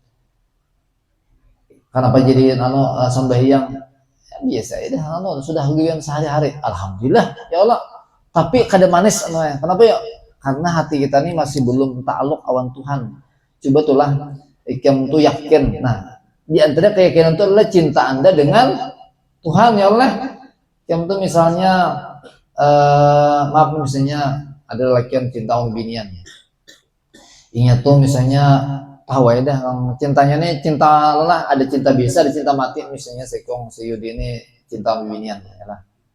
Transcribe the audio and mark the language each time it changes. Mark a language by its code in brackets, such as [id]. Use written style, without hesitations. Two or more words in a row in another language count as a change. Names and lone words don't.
[bjn] Kenapa jadi sembahyang ya, biasa ya sudah hubungan sehari-hari. [ar] الحمد لله يا الله. [bjn] Tapi kada manis kenapa ya? Karena hati kita ini masih belum ta'aluk awan Tuhan. Coba tulah ikam tuh yakin. [id] Nah, di antara keyakinan itu adalah cinta Anda dengan Tuhan [ar] يا الله. [bjn] Ikam tuh misalnya misalnya ada laki yang cinta binian. Ingat tuh misalnya tahu ya dah cintanya nih cinta lah, ada cinta biasa, ada cinta mati. Misalnya Sekong Seyudi ini cinta binian ya lah.